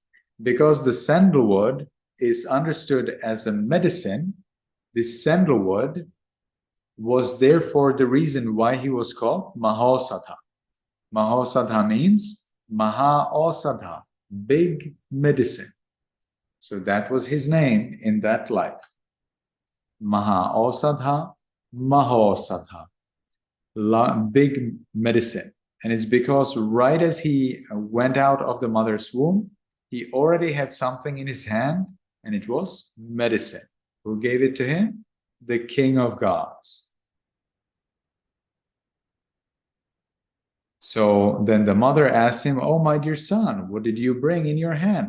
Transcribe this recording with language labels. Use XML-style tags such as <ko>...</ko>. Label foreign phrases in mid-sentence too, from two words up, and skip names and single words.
<en>Because the sandalwood is understood as a medicine, this sandalwood was therefore the reason why he was called Mahasaddha. Mahasaddha means Maha-Osadha, big medicine. So that was his name in that life. Maha-Osadha, Mahasaddha, big medicine. And it's because right as he went out of the mother's womb, he already had something in his hand, and it was medicine. Who gave it to him? The king of gods. So then the mother asked him, "Oh, my dear son, what did you bring in your hand?"</en>